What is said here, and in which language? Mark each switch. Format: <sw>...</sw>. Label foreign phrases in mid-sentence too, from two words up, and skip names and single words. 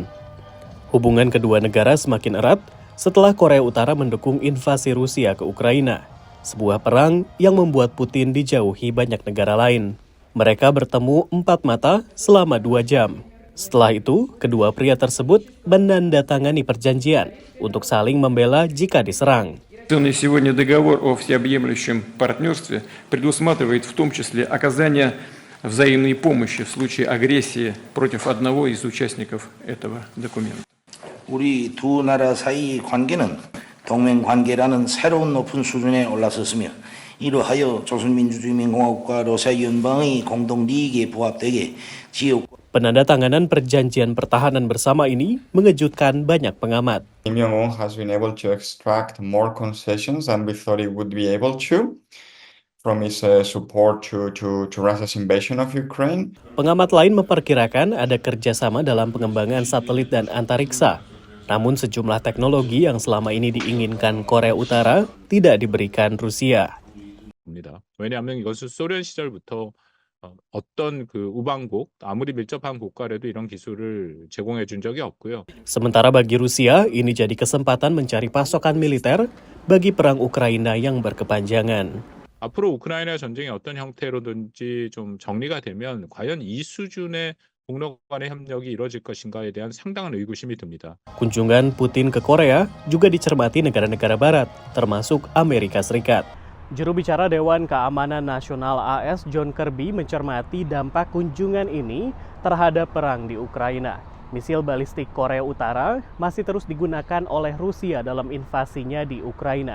<id>Hubungan kedua negara semakin erat setelah Korea Utara mendukung invasi Rusia ke Ukraina, sebuah perang yang membuat Putin dijauhi banyak negara lain. Mereka bertemu 4 mata selama 2 jam. Setelah itu, kedua pria tersebut menandatangani perjanjian untuk saling membela jika diserang.</id> <ru>Сегодня договор о всеобъемлющем партнерстве предусматривает в том числе оказание взаимной помощи в случае агрессии против одного из участников этого документа.</ru> <ko>우리 두 나라 사이 관계는 동맹 관계라는 새로운 높은 수준에 올라섰으며 이로하여 조선민주주의인민공화국과 러시아 연방의 공동利益에 부합되게 지역</ko> <id>Penandatanganan perjanjian pertahanan bersama ini mengejutkan banyak pengamat.</id> <en>Kim Jong-un has been able to extract more concessions than we thought he would be able to from his support to Russia's invasion of Ukraine.</en> <id>Pengamat lain memperkirakan ada kerjasama dalam pengembangan satelit dan antariksa. Namun sejumlah teknologi yang selama ini diinginkan Korea Utara tidak diberikan Rusia.</id> <ko>왜냐하면 이것은 소련 시절부터 어떤 그 우방국 아무리 밀접한 국가라도 이런 기술을 제공해 준 적이 없고요.</ko> <id>Sementara bagi Rusia, ini jadi kesempatan mencari pasokan militer bagi perang Ukraina yang berkepanjangan.</id> <ko>앞으로 우크라이나 전쟁이 어떤 형태로든지 좀 정리가 되면 과연 이 수준의 북러 간의 협력이 이루어질 것인가에 대한 상당한 의구심이 듭니다.</ko> <id>Kunjungan Putin ke Korea juga dicermati negara-negara barat, termasuk Amerika Serikat. Juru bicara Dewan Keamanan Nasional AS John Kirby mencermati dampak kunjungan ini terhadap perang di Ukraina. Misil balistik Korea Utara masih terus digunakan oleh Rusia dalam invasinya di Ukraina.</id>